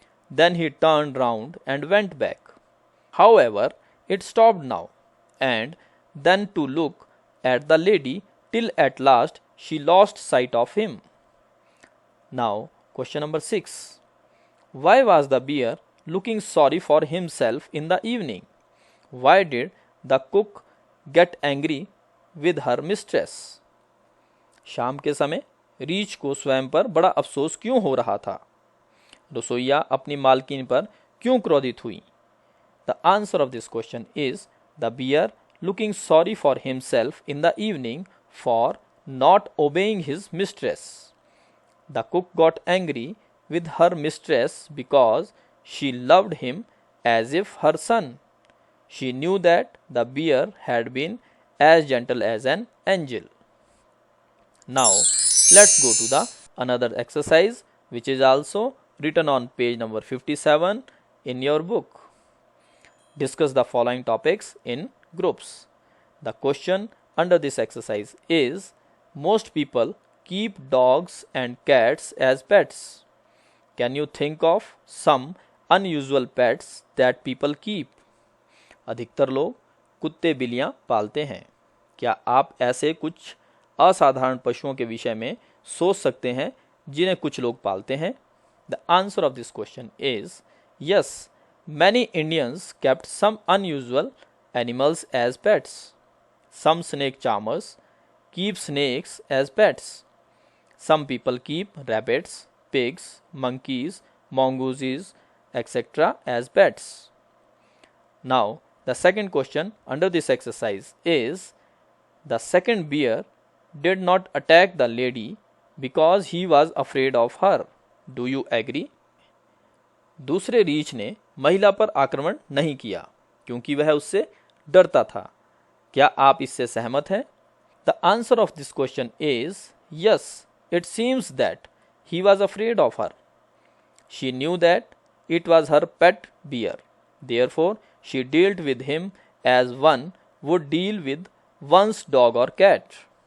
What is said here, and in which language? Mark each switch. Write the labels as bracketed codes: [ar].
[en] Then he turned round and went back. However, it stopped now, and then to look at the lady till at last she lost sight of him. Now, question number 6. Why was the bear looking sorry for himself in the evening? Why did the cook get angry with her mistress? [hi] शाम के समय रीछ को स्वयं पर बड़ा अफसोस क्यों हो रहा था? रसोइया अपनी मालकिन पर क्यों क्रोधित हुई? [en] The answer of this question is the bear looking sorry for himself in the evening for not obeying his mistress. The cook got angry with her mistress because she loved him as if her son. She knew that the bear had been as gentle as an angel. Now, let's go to the another exercise which is also written on page number 57 in your book. Discuss the following topics in groups. The question under this exercise is: most people keep dogs and cats as pets. Can you think of some unusual pets that people keep? [hi] अधिकतर लोग कुत्ते बिल्लियां पालते हैं. क्या आप ऐसे कुछ असाधारण पशुओं के विषय में सोच सकते हैं जिन्हें कुछ लोग पालते हैं? [en] The answer of this question is yes. Many Indians kept some unusual animals as pets. Some snake charmers keep snakes as pets. Some people keep rabbits, pigs, monkeys, mongooses, etc. as pets. Now, the second question under this exercise is: the second bear did not attack the lady because he was afraid of her. Do you agree? [hi] दूसरे रीछ ने महिला पर आक्रमण नहीं किया क्योंकि वह उससे डरता था. क्या आप इससे सहमत हैं? [en] The answer of this question is yes. It seems that he was afraid of her. She knew that it was her pet bear. Therefore, she dealt with him as one would deal with one's dog or cat.